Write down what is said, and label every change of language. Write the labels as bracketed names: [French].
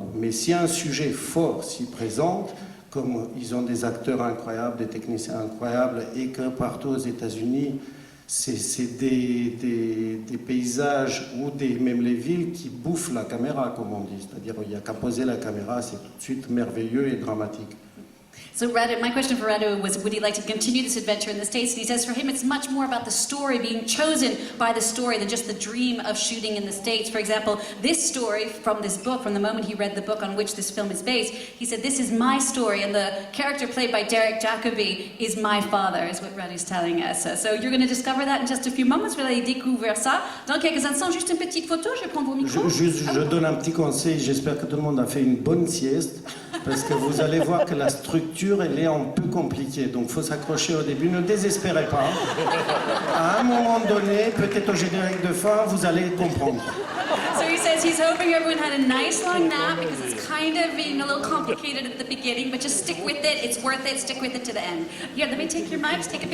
[French] Mais si un sujet fort s'y présente, comme ils ont des acteurs incroyables, des techniciens incroyables, et que partout aux États-Unis, c'est des paysages ou même les villes qui bouffent la caméra, comme on dit. C'est-à-dire il n'y a qu'à poser la caméra, c'est tout de suite merveilleux et dramatique. [English] So Radu, my question for Radu was, would he like to continue this adventure in the States? And he says for him it's much more about the story, being chosen by the story than just the dream of shooting in the States. For example, this story from this book, from the moment he read the book on which this film is based, he said, this is my story, and the character played by Derek Jacobi is my father, is what Radu's telling us. So you're going to discover that in just a few moments. [French] Vous allez découvrir ça dans quelques instants. Juste une petite photo, je prends vos micros. Je donne un petit conseil, j'espère que tout le monde a fait une bonne sieste, parce que vous allez voir que la structure elle est un peu compliquée, donc il faut s'accrocher au début, ne désespérez pas. À un moment donné, peut-être au générique de fin, vous allez comprendre. [English] So he says he's hoping everyone had a nice long nap because it's kind of being a little complicated at the beginning, but just stick with it, it's worth it, stick with it to the end. Here, let me take your mics, take a picture.